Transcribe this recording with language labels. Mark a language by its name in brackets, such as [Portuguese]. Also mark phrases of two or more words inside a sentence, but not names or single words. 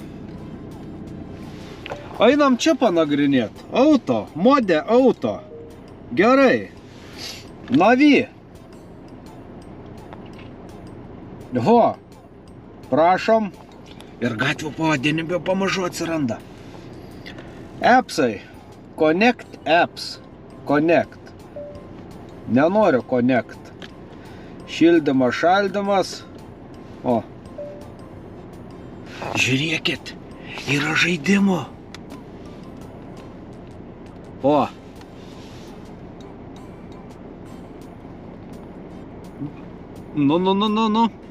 [Lithuanian] Einam čia panagrinėt. Auto, modė auto. Gerai. Navy. Ho. Prašom. Ir gatvių pavadinime pamažu atsiranda. Appsai. [English] Connect apps. Connect. [Lithuanian] Nenoriu connect. Šildymas, šaldymas. O. Žiūrėkit. Yra žaidimo. O. Nu.